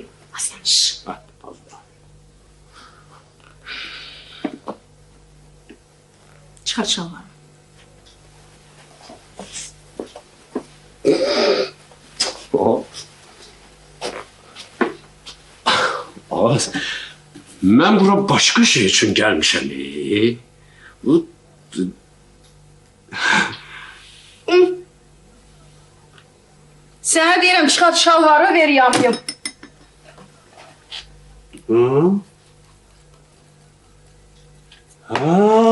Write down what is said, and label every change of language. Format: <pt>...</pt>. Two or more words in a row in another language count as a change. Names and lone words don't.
<tr>Aslan şşş. Çıkar şalvarı.</tr> <az>Ağız, mən bura başqa şey üçün gəlmişəm. Bu...</az> <tr>Sana diyelim çıkart şalvarı ver yapayım. Hı? Ha.</tr>